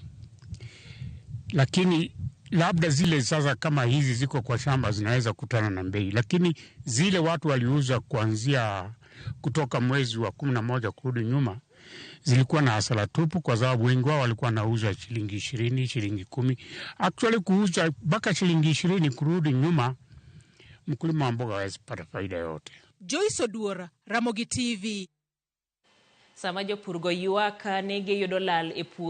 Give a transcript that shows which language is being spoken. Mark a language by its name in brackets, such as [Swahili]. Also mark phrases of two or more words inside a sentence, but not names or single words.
[Swahili] Lakini labda zile sasa kama hizi ziko kwa shamba zinaweza kutana na bei, lakini zile watu waliuza kuanzia kutoka mwezi wa 11 kurudi nyuma zilikuwa na hasara tupu, kwa sababu wengi wao walikuwa nauza shilingi 20, shilingi 10. Actually kuuza mpaka shilingi 20 kurudi nyuma, mkulima wa mboga hawezi pata faida yote. Joyce Oduor, Ramogi TV. [Luo (Kenya and Tanzania)] Sama jopurgo ywak ne giyudo lal e puodho